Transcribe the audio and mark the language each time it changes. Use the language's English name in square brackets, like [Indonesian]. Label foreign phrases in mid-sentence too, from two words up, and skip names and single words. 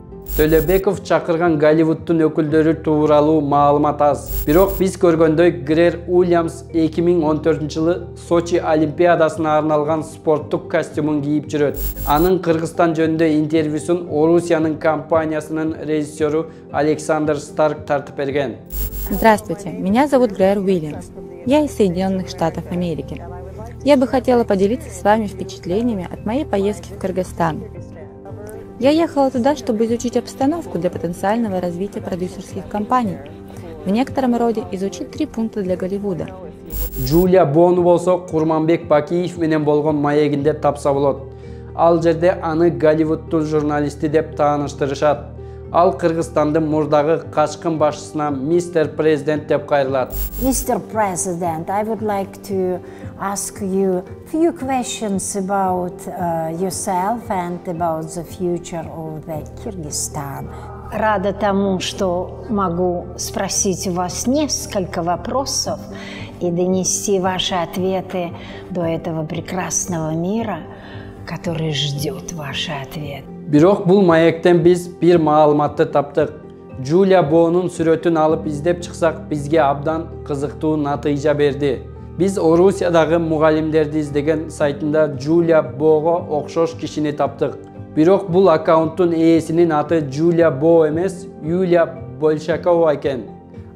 [Kyrgyz] Төлөбеков чакырган Голливудтун өкүлдөрү тууралуу маалымат аз. Бирок биз көргөндөй Грер Уильямс 2014-жылы Сочи Олимпиадасына арналган спорттук костюмун кийип жүрөт. Анын Кыргызстан жөнүндө интервьюсун Орусиянын компаниясынын режиссеру Александр Старк тартып берген. [Russian] Здравствуйте, меня зовут Грер Уильямс. Я из Соединенных Штатов Америки. Я бы хотела поделиться с вами впечатлениями от моей поездки в Кыргызстан. Я ехала туда, чтобы изучить обстановку для потенциального развития продюсерских компаний. В некотором роде изучить 3 пункта для Голливуда. [Kyrgyz] Джулия Бону болсо Курманбек Бакиев менен болгон маегинде тапса болот. Ал жерде аны Голливудтун журналисти деп тааныштырышат. Ал Кыргызстандын мурдагы качкын башчысына Mr. President деп кайрылат. [English] Mr. President, I would like to ask you a few questions about yourself and about the future of the Kyrgyzstan. [Russian] Рада тому, что могу спросить у вас несколько вопросов и донести ваши ответы до этого прекрасного мира, который ждет ваши ответы. [Kyrgyz] Бирок бул маектен биз бир маалыматты таптык. Джулия Бонун сүрөтүн алып издеп чыксак, бизге абдан кызыктуу натыйжа берди. Биз Орусиядагы мугалимдерди издеген сайтында Джулия Бого окшош кишини таптык. Бирок бул аккаунттун ээсинин аты Джулия Бо эмес, Юлия Большакова экен.